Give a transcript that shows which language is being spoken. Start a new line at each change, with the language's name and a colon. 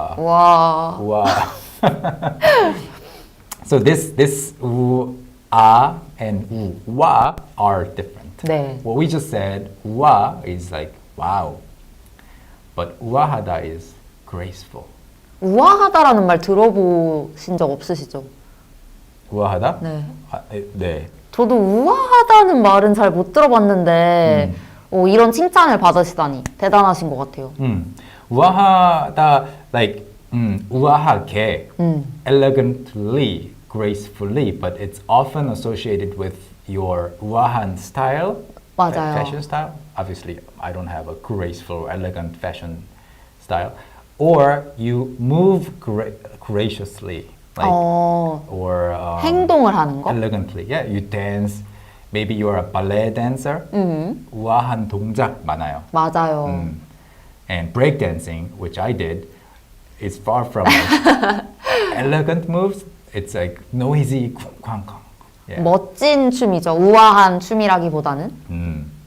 Korean: 우아.
English: So this 우아 and 우와 are different.
Korean: 네.
English: What we just said, 우아 is like wow. But 우아하다 is graceful.
Korean: 우아하다라는 말 들어보신 적 없으시죠? 우아하다? 네. 네. 저도 우아하다는 말은 잘 못 들어봤는데 이런 칭찬을 받으시다니 대단하신 것 같아요.
English: 우아하다, like 우아하게, elegantly, gracefully, but it's often associated with your 우아한 style,
Korean: 맞아요.
English: fashion style. Obviously, I don't have a graceful, elegant fashion style. Or you move graciously. Like, or
Korean: 행동을 하는 거?
English: elegantly. Yeah, you dance. Maybe you are a ballet dancer.
Korean: 우아한 동작 많아요. 맞아요.
English: And breakdancing, which I did, is far from like elegant moves. It's like noisy, 쾅쾅. Yeah.
Korean: 멋진 춤이죠. 우아한 춤이라기보다는.